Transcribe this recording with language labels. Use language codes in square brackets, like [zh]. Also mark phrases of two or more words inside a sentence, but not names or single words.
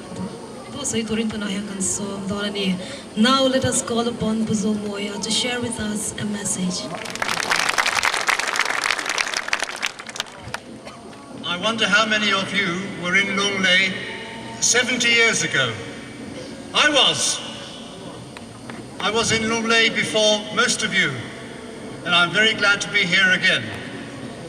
[lus] to soi turin tuna yang kan som dorani. [en] Now let us call upon Puzo Moya to share with us a message. I wonder how many of you were in Lunglei 70 years ago. I was in Lunglei before most of you, and I'm very glad to be here again.